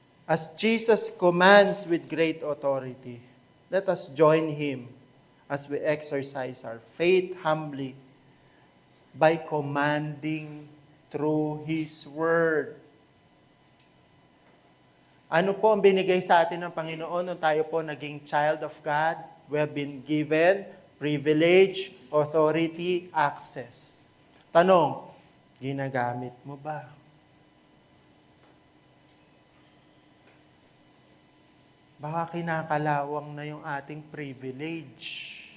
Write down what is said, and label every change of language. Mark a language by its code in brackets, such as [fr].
[en] As Jesus commands with great authority, let us join Him as we exercise our faith humbly by commanding through His Word. [tl] Ano po ang binigay sa atin ng Panginoon nung tayo po naging [en] child of God? We have been given privilege, authority, access. [tl] Tanong, ginagamit mo ba? Baka kinakalawang na yung ating privilege.